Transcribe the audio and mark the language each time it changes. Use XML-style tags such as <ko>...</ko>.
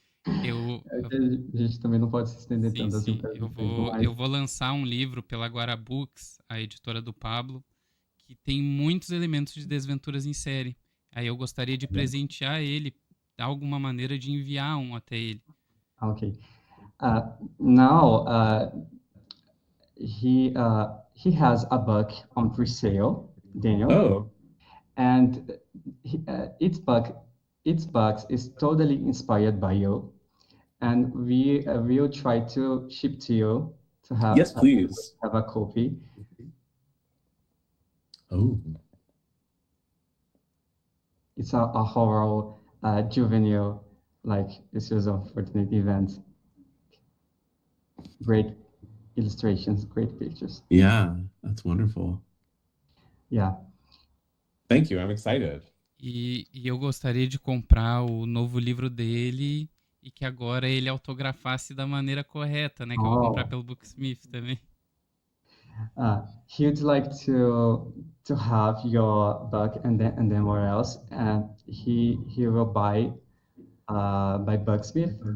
<pt>A gente também não pode se estender tanto assim. Eu vou lançar um livro pela Guarabooks, a editora do Pablo, que tem muitos elementos de Desventuras em Série. Aí eu gostaria de presentear ele, dar alguma maneira de enviar um até ele.</pt> <en>Okay. Now he has a book on pre-sale, Daniel. Oh. And its book is totally inspired by you. And we will try to ship to you to have, yes, please. Have a copy. Oh. It's a horror juvenile, like this is a fortunate event. Great illustrations, great pictures. Yeah, that's wonderful. Yeah. Thank you, I'm excited.</en> <pt>E eu gostaria de comprar o novo livro dele e que agora ele autografasse da maneira correta, né? Que eu vou comprar pelo Booksmith também.</pt> <en>He'd like to have your book and then what else? And he will buy by Booksmith.</en>